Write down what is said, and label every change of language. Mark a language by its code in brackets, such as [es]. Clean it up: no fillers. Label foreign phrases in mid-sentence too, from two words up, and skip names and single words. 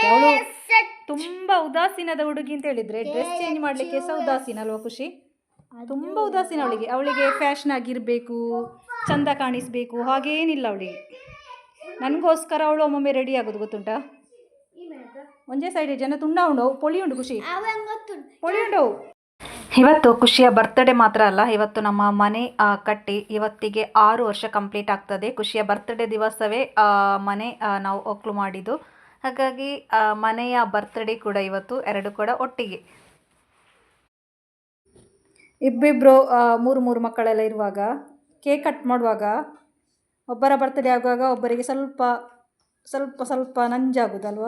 [kn] ಅವಳು ತುಂಬ ಉದಾಸೀನದ ಹುಡುಗಿ ಅಂತ ಹೇಳಿದರೆ [en] dress change [kn] ಮಾಡಲಿಕ್ಕೆ ಸಹ ಉದಾಸೀನ ಅಲ್ವಾ ಖುಷಿ? ತುಂಬ ಉದಾಸೀನ ಅವಳಿಗೆ ಫ್ಯಾಷನ್ ಆಗಿರಬೇಕು, ಚಂದ ಕಾಣಿಸಬೇಕು ಹಾಗೇನಿಲ್ಲ ಅವಳಿಗೆ. ನನಗೋಸ್ಕರ ಅವಳು ಒಮ್ಮೊಮ್ಮೆ ರೆಡಿ ಆಗೋದು ಗೊತ್ತುಂಟಾ. [tcy] ಒಂದೇ ಸೈಡ್ ಜನ ತುಂಡ ಉಂಡು, ಪೊಳಿ ಉಂಡು ಖುಷಿ, ಪೊಳಿ ಉಂಡು. [kn] ಇವತ್ತು ಖುಷಿಯ ಬರ್ತ್ಡೇ ಮಾತ್ರ ಅಲ್ಲ, ಇವತ್ತು ನಮ್ಮ ಮನೆ ಕಟ್ಟಿ ಇವತ್ತಿಗೆ 6 ವರ್ಷ ಕಂಪ್ಲೀಟ್ ಆಗ್ತದೆ. ಖುಷಿಯ ಬರ್ತ್ಡೇ ದಿವಸವೇ ಮನೆ ನಾವು ಒಕ್ಲು ಮಾಡಿದ್ದು. ಹಾಗಾಗಿ ಮನೆಯ ಬರ್ತ್ಡೇ ಕೂಡ ಇವತ್ತು, ಎರಡು ಕೂಡ ಒಟ್ಟಿಗೆ. ಇಬ್ಬಿಬ್ಬರು 3 ಮಕ್ಕಳೆಲ್ಲ ಇರುವಾಗ [en] cake cut [kn] ಮಾಡುವಾಗ ಒಬ್ಬರ ಬರ್ತ್ಡೇ ಆಗುವಾಗ ಒಬ್ಬರಿಗೆ ಸ್ವಲ್ಪ ಸ್ವಲ್ಪ ಸ್ವಲ್ಪ ನಂಜಾಗುದಲ್ವ.